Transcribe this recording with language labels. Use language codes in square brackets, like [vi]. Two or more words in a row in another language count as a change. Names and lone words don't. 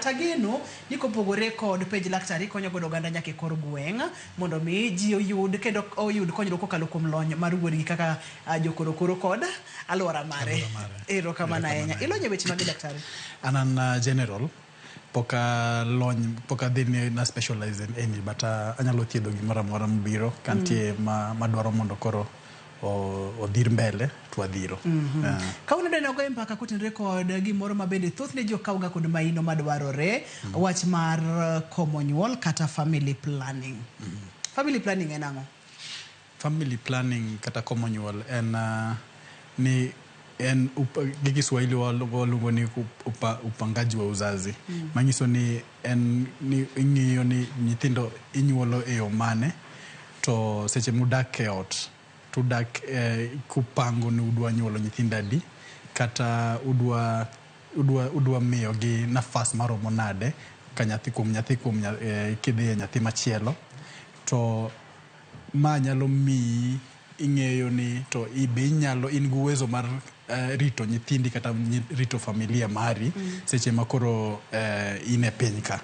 [luo] Tageno ni kopogore kod penj Laktar konyo godo oganda nyaka e kor gweng' mondo mi ji oyud kendo oyud konyruok kokalo kuom lony mar wuodgi kaka jokorokoro kod alwora mare. Erokamano ahinya. Ilonye weche mag daktari? An general poka lony poka dhi na [en] specialize in any [luo] but anyalo thiedho gimoro amora mabiro kantie madwaro mondo koro odhir mbele twadhiro. Kauno dene ogoye mpaka kotenore kod gimoro mabende thothne jo kauga kod maino madwarore wach mar komo nyuol kata [en] family planning. Family planning [luo] en ang'o? [en] Family planning [luo] kata komo nyuol en gi Kiswahili waluongo ni [sw] upangaji wa uzazi. [luo] Manyiso ni ing'iyo ni nyithindo inyuolo e yo mane to seche mudak e ot tudak kupango ni udwa nyuolo nyithindo adi kata udwa miyo gi nafas maromo nade ka nyathi kuom kidhi e nyathi machielo to ma nyalo mi ing'eyo ni to ibe inyalo in guwezo mar rito nyithindi kata rito familia mari seche makoro in e piny ka.